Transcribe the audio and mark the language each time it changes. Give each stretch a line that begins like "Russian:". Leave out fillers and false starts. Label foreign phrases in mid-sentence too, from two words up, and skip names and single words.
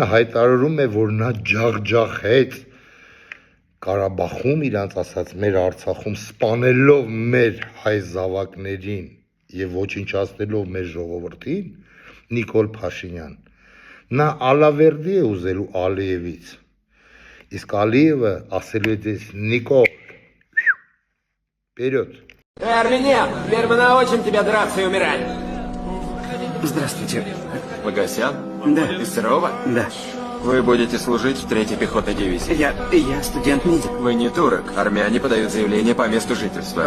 Armenian: հայտարարում է, որ նա ջախջախեց Ղարաբաղում իրանց ասած մեր Արցախում սպանելով մեր հայ զավակներին եւ ոչնչացնելով մեր ժողովրդին, Նիկոլ Փաշինյան, նա Ալավերդի է ուզելու Ալիևից։ Իսկ Ալիևը ասելու է դες Նիկոլ,
Russian: вперед. Армения, теперь мы научим тебя драться и умирать. Здравствуйте. Погосян? Да. Из Серова? Да. Вы будете служить в 3-й пехотной дивизии. Я студент-медик. Вы не турок. Армяне подают заявление по месту жительства.